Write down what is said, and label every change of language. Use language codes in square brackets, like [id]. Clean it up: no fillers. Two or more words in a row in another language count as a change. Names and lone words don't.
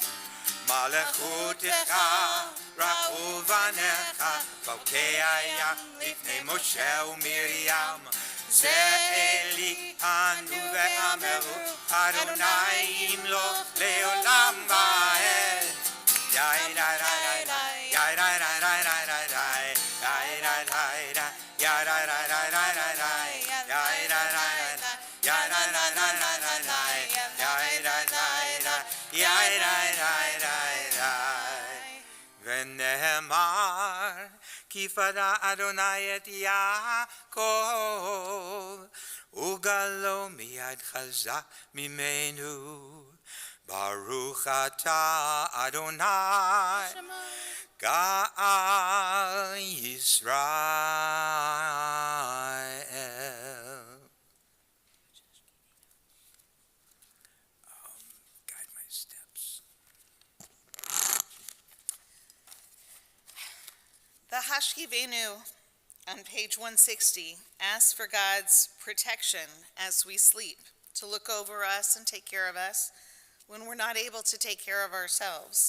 [he] מלכותך ראו בניך, פלקי הים לפני משה ומרים. זה אלי ענו ואמרו, אדוני ימלוך לעולם ועד. יאי די די די, יאי די די די די די, יאי די די די, יאי די די די די די, יאי די די די, יאי די די די די, יאי די די די, יאי די די די. ונאמר כי פדה אדוני את יעקב, וגלו מיד חזק ממנו. ברוך אתה אדוני, גאל ישראל. [en] Guide my steps. The Hashkivenu on page 160 asks for God's protection as we sleep, to look over us and take care of us when we're not able to take care of ourselves.